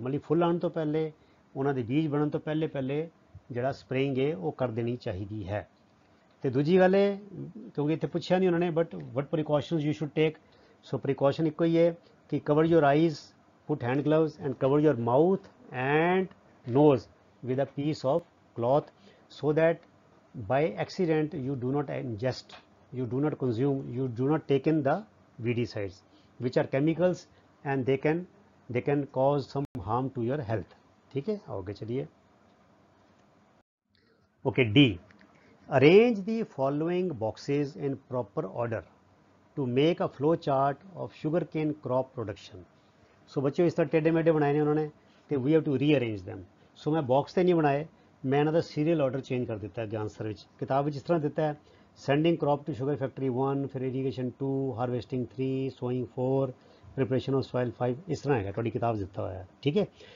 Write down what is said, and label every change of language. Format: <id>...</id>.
<pa>ਮਤਲਬ ਫੁੱਲ ਆਉਣ ਤੋਂ ਪਹਿਲੇ, ਉਹਨਾਂ ਦੇ ਬੀਜ ਬਣਨ ਤੋਂ ਪਹਿਲੇ ਜਿਹੜਾ ਸਪਰੇਇੰਗ ਹੈ ਉਹ ਕਰ ਦੇਣੀ ਚਾਹੀਦੀ ਹੈ। ਤੇ ਦੂਜੀ ਗੱਲ ਹੈ, ਕਿਉਂਕਿ ਇੱਥੇ ਪੁੱਛਿਆ ਨਹੀਂ ਉਹਨਾਂ ਨੇ,</pa> <en>But what precautions you should take.</en> <pa>So precaution ਇੱਕੋ ਹੀ ਹੈ ਕਿ</pa> <en>cover your eyes, put hand gloves and cover your mouth and nose with a piece of cloth so that by accident you do not ingest, you do not consume, you do not take in the weedicides, which are chemicals and they can cause some harm to your health,</en> <hi>ठीक है। आगे चलिए।</hi> <en>Okay, D. Arrange the following boxes in proper order to make a flow chart of sugarcane crop production.</en> <hi>सो बच्चों इस तरह टेढ़े मेढ़े बनाए ने उन्होंने, तो</hi> <en>We have to rearrange them.</en> <hi>सो मैं बॉक्स तो नहीं बनाए, मैं इन्हों का सीरीयल ऑर्डर चेंज कर दिता है आंसर में। किताब में इस तरह दिता है sending crop to sugar factory 1, फिर irrigation 2, harvesting 3, sowing 4, preparation of soil 5, इस तरह है थोड़ी किताब दिता हुआ है, ठीक है।</hi>